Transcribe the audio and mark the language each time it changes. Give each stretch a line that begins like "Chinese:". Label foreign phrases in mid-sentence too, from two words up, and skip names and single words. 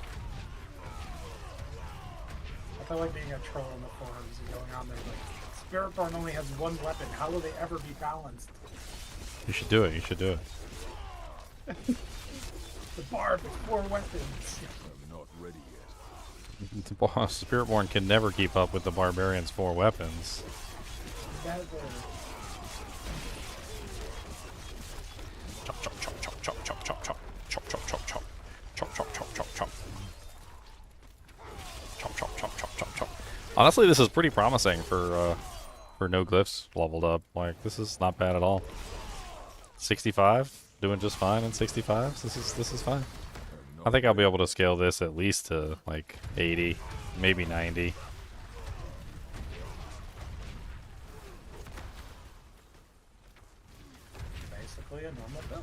English: I feel like being a troll in the forums and going on there like, Spiritborn only has one weapon. How will they ever be balanced? You should do it. You should do it. The Barb with 4 weapons. I'm not ready yet. The Spiritborn can never keep up with the Barbarian's 4 weapons. Never. Chop, chop, chop, chop, chop, chop, chop, chop. Chop, chop, chop, chop. Chop, chop, chop, chop, chop. Chop, chop, chop, chop, chop, chop. Honestly, this is pretty promising for no glyphs leveled up. Like, this is not bad at all. 65, doing just fine in 65s. This is fine. I think I'll be able to scale this at least to like 80, maybe 90. Basically a normal build.